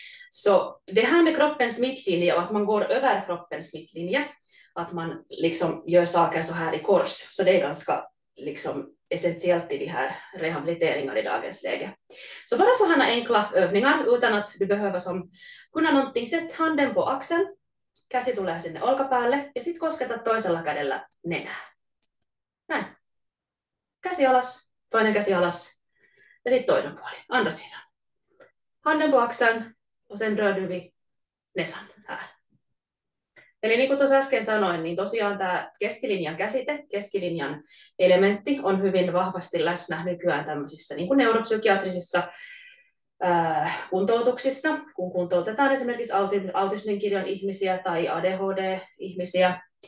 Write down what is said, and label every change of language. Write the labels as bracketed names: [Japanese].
[Swedish] Så det här med kroppens mittlinje och att man går över kroppens mittlinje, att man liksom gör saker så här i kors, så det är ganska liksom essentiellt i de här rehabiliteringar i dagens läge. Så bara sådana enkla övningar utan att du behöver kunna någonting. Sätt handen på axeln, [Finnish] käsi tulee sinne olkapäälle ja sitten kosketa toisella kädellä nenää. Näin. Käsi alas, toinen käsi alas ja sitten toinen puoli, [Swedish] andra sidan. Handen på axeln och sen rör du vid näsan här. [Finnish] Eli niin kuin tuossa äsken sanoin, niin tosiaan tämä keskilinjan käsite, keskilinjan elementti on hyvin vahvasti läsnä nykyään tämmöisissä niin kuin neuropsykiatrisissa kuntoutuksissa, kun kuntoutetaan esimerkiksi autismin kirjon ihmisiä tai ADHD-ihmisiä.